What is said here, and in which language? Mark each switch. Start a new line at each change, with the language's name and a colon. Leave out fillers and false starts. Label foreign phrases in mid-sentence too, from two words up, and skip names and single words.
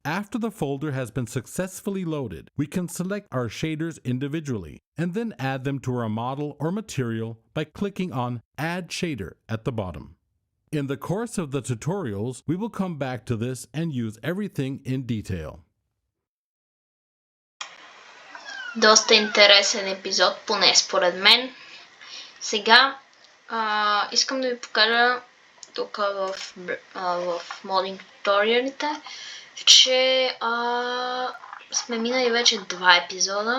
English: After the folder has been successfully loaded, we can select our shaders individually and then add them to our model or material by clicking on Add Shader at the bottom. In the course of the tutorials, we will come back to this and use everything in detail.
Bulgarian: Доста интересен епизод, поне според мен. Сега искам да ви покажа тук в модинг туториалите, че сме минали вече 2 епизода.